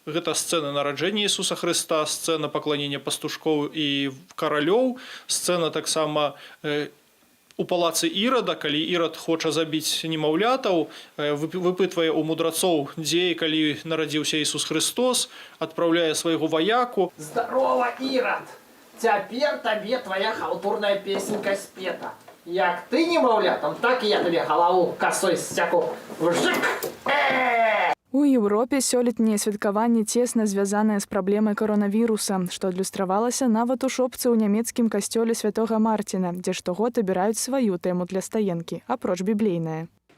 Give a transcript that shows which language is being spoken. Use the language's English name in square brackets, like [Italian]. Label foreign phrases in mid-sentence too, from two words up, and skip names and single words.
[Belarusian] Гэта сцэна нараджэння Ісуса Хрыста, сцэна пакланення пастушкоў і каралёў, сцэна таксама у палацы Ірада, калі Ірад хоча забіць немаўлятаў, выпытвае у мудрацоў, дзе і калі нарадзіўся Ісус Христос, адпраўляе свайго ваяку. [Russian] Здорово, Ирод! Теперь тебе твоя халтурная песенка спета. [Belarusian] Як ты немаўлятам, так і я табе галаву косой сцяку. [Russian] Вжик! [Belarusian] У Еўропе сёлетняе святкаванне цесна звязанае з праблемай каронавіруса, што адлюстравалася нават у шопцы ў нямецкім касцёле святога Марціна, дзе штогод абіраюць сваю тэму для стаенкі, апроч біблейнае.